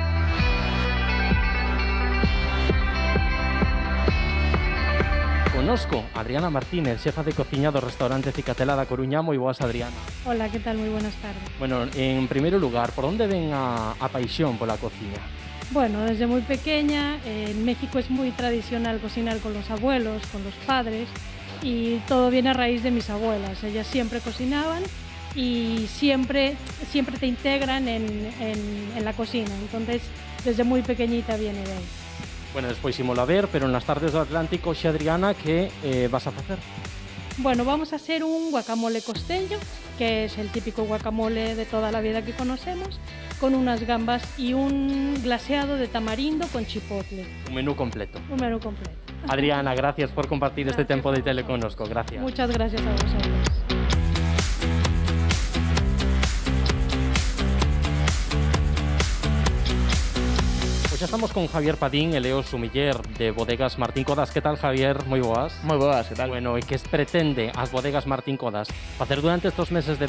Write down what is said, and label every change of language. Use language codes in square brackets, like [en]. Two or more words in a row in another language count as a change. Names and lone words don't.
[gl] Conosco Adriana Martínez, xefa de cociña do restaurante Cicatela da Coruña. Moi boas, Adriana. [es] Hola, ¿qué tal? Muy buenas tardes. [gl] Bueno, en primeiro lugar, por onde ven a paixón pola cociña? [es] Bueno, desde muy pequeña, en México es muy tradicional cocinar con los abuelos, con los padres, y todo viene a raíz de mis abuelas. Ellas siempre cocinaban y siempre te integran en la cocina, entonces desde muy pequeñita viene de ahí. [gl] Bueno, despois ímolo a ver, pero nas tardes do Atlántico, xe, Adriana, que vas a facer? [es] Bueno, vamos a hacer un guacamole costeño, que es el típico guacamole de toda la vida que conocemos, con unas gambas y un glaseado de tamarindo con chipotle. Un menú completo. Un menú completo. Adriana, gracias por compartir este tiempo de tele connosco. Gracias. Muchas gracias a vosotros. [gl] Xa estamos con Javier Padín, el o sumiller de Bodegas Martín Codas. Que tal, Javier? Moi boas. Moi boas, que tal? Bueno, e que pretende as Bodegas Martín Codas facer durante estes meses de verán?